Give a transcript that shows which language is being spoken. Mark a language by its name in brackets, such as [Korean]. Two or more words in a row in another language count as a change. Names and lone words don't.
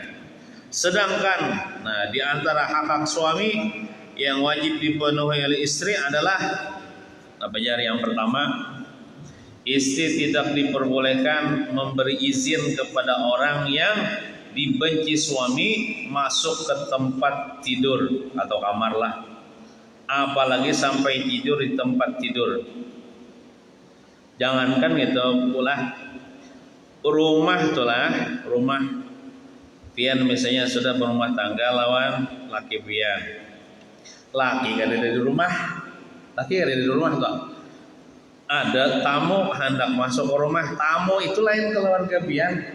[Indonesian] Sedangkan di antara hak-hak suami yang wajib dipenuhi oleh istri adalah yang pertama, istri tidak diperbolehkan memberi izin kepada orang yang dibenci suami masuk ke tempat tidur atau kamar lah, apalagi sampai tidur di tempat tidur. [Banjar] Jangankan gitu pula rumah pian misalnya sudah berumah tangga lawan laki pian, laki kan ada di rumah, kok ada tamu hendak masuk ke rumah, tamu itu lain keluarga pian.